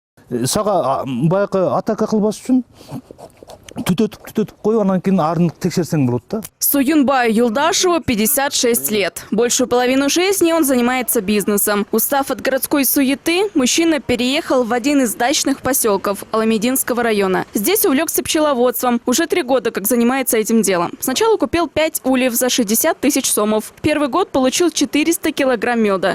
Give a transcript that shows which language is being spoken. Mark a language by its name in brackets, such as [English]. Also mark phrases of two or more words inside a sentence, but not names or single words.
[Kyrgyz] Сага баягы атака кылбаш үчүн түтөтүп коюп, анан кийин арын текшерсең болот да. [Russian] Суюнбаю Юлдашеву 56 лет. Большую половину жизни он занимается бизнесом. Устав от городской суеты, мужчина переехал в один из дачных поселков Аламединского района. Здесь увлекся пчеловодством. Уже 3 года как занимается этим делом. Сначала купил 5 ульев за 60 тысяч сомов. Первый год получил 400 килограмм меда.